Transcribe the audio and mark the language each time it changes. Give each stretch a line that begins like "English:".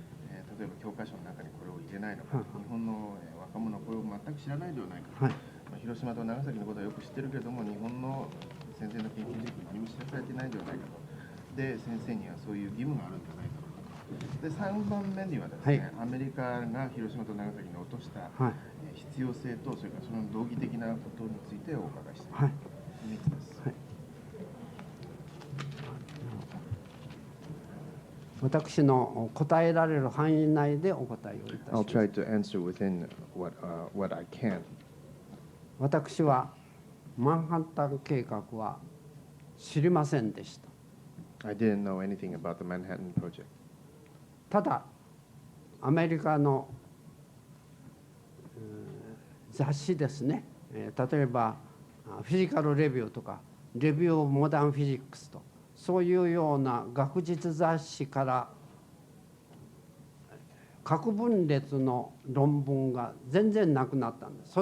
Japanese: 例えば教科書の中にこれを入れないのか、日本の若者はこれを全く知らないではないか、広島と長崎のことはよく知ってるけれども、日本の先生の研究実験に何も知らされていないではないかと、で先生にはそういう義務があるんじゃないだろうかと、で3番目にはですね、アメリカが広島と長崎に落とした必要性と、それからその道義的なことについてお伺いしています。私の答えられる範囲内でお答えをいたし
English: I'll
Japanese: ます。
English: try to answer within what I can.
Japanese: 私はマンハッタン計画は知りませんでした。
English: I didn't know anything about the Manhattan Project.
Japanese: ただアメリカの雑誌ですね、例えばフィジカルレビューとかレビュー・オブ・モダン・フィジックスとそういうような学術雑誌から核分裂の論文が全然なくなったんです。